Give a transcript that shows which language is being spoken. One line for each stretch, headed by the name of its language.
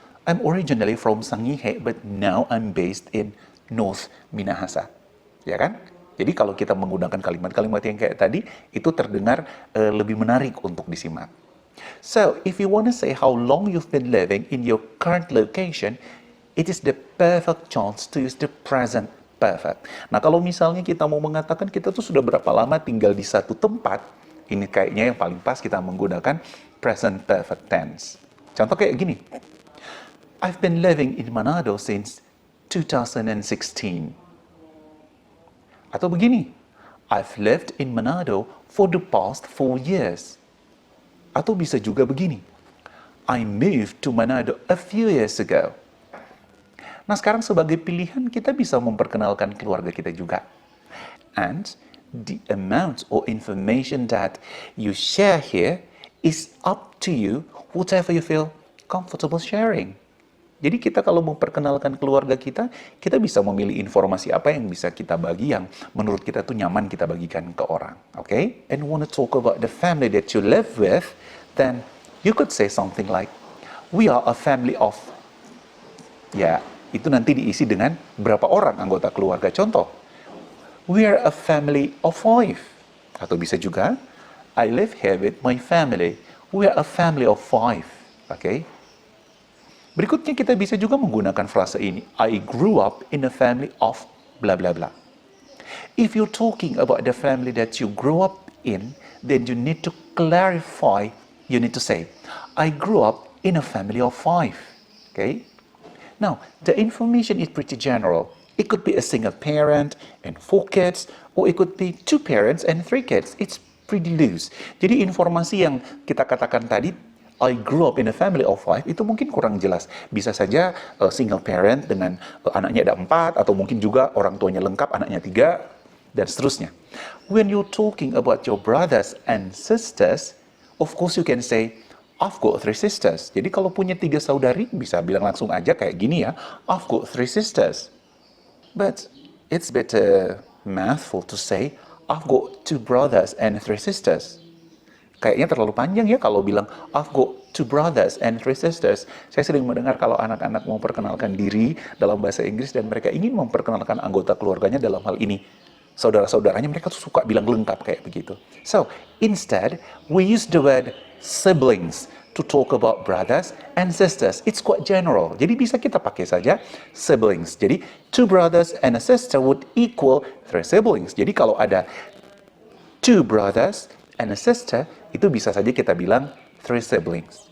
English: I'm originally from Sangihe, but now I'm based in North Minahasa.
Indonesian: Ya kan? Jadi kalau kita menggunakan kalimat-kalimat yang kayak tadi, itu terdengar lebih menarik untuk disimak.
English: So, if you want to say how long you've been living in your current location, it is the perfect chance to use the present perfect.
Indonesian: Nah, kalau misalnya kita mau mengatakan kita tuh sudah berapa lama tinggal di satu tempat, ini kayaknya yang paling pas kita menggunakan present perfect tense. Contoh kayak gini.
English: I've been living in Manado since 2016.
Indonesian: Atau begini,
English: I've lived in Manado for the past 4 years.
Indonesian: Atau bisa juga begini,
English: I moved to Manado a few years ago.
Indonesian: Nah, sekarang sebagai pilihan kita bisa memperkenalkan keluarga kita juga.
English: And the amount or information that you share here is up to you, whatever you feel comfortable sharing.
Indonesian: Jadi kita kalau memperkenalkan keluarga kita, kita bisa memilih informasi apa yang bisa kita bagi yang menurut kita tuh nyaman kita bagikan ke orang.
English: Okay? And want to talk about the family that you live with, then you could say something like, we are a family of,
Indonesian: ya, itu nanti diisi dengan berapa orang anggota keluarga.
English: Contoh, we are a family of 5.
Indonesian: Atau bisa juga,
English: I live here with my family. We are a family of 5. Okay?
Indonesian: Berikutnya kita bisa juga menggunakan frase ini.
English: I grew up in a family of bla bla bla. If you're talking about the family that you grew up in, then you need to clarify. You need to say, I grew up in a family of 5. Okay? Now, the information is pretty general. It could be a single parent and 4 kids, or it could be 2 parents and 3 kids. It's pretty loose.
Indonesian: Jadi informasi yang kita katakan tadi,
English: I grew up in a family of 5,
Indonesian: itu mungkin kurang jelas. Bisa saja single parent dengan anaknya ada 4, atau mungkin juga orang tuanya lengkap, anaknya 3, dan seterusnya.
English: When you're talking about your brothers and sisters, of course you can say, I've got 3 sisters.
Indonesian: Jadi kalau punya 3 saudari, bisa bilang langsung aja kayak gini ya,
English: I've got 3 sisters. But it's better mouthful to say, I've got 2 brothers and 3 sisters.
Indonesian: Kayaknya terlalu panjang ya kalau bilang,
English: I've got 2 brothers and 3 sisters.
Indonesian: Saya sering mendengar kalau anak-anak mau memperkenalkan diri dalam bahasa Inggris dan mereka ingin memperkenalkan anggota keluarganya dalam hal ini. Saudara-saudaranya mereka tuh suka bilang lengkap kayak begitu.
English: So, instead, we use the word siblings to talk about brothers and sisters. It's quite general.
Indonesian: Jadi bisa kita pakai saja siblings.
English: Jadi, 2 brothers and a sister would equal 3 siblings.
Indonesian: Jadi kalau ada
English: 2 brothers and a sister,
Indonesian: itu bisa saja kita bilang
English: 3 siblings.